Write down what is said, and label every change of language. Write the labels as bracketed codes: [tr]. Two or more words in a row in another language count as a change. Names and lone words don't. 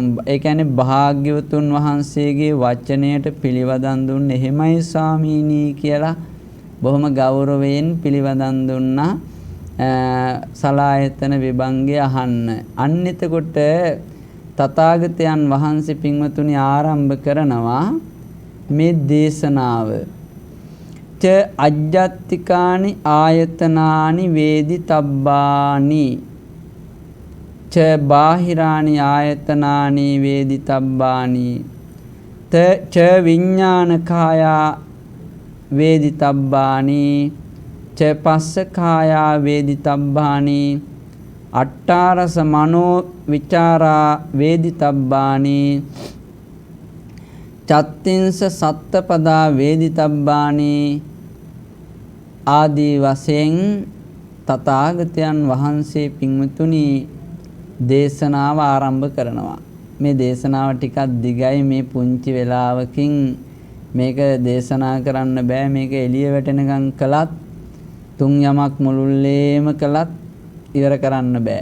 [si] ඒ කියන්නේ භාග්‍යවතුන් වහන්සේගේ වචනයට පිළිවදන් දුන්නේ එහෙමයි ස්වාමීනි කියලා බොහොම ගෞරවයෙන් පිළිවදන් දුන්නා. සලායතන විභංගය අහන්න. අන්න එතකොට තථාගතයන් වහන්සේ පින්වතුනි ආරම්භ කරනවා මේ දේශනාව. [pi] ච අජ්ජත්තිකානි ආයතනානි වේදිතබ්බානි ච බාහිරානි ආයතනානි වේදිතබ්බානි ච විඥානකායා වේදිතබ්බානි ච පස්සකායා වේදිතබ්බානි අට්ඨාරස මනෝ විචාරා වේදිතබ්බානි චත්තිංස සත්තපදා වේදිතබ්බානි [si] ආදී වශයෙන් තථාගතයන් වහන්සේ පින්වතුනි දේශනාව ආරම්භ කරනවා. මේ දේශනාව ටිකක් දිගයි. මේ පුංචි වෙලාවකින් මේක දේශනා කරන්න බෑ. මේක එළිය වැටෙනකන් කළත් තුන් යමක් මුළුල්ලේම කළත් ඉවර කරන්න බෑ.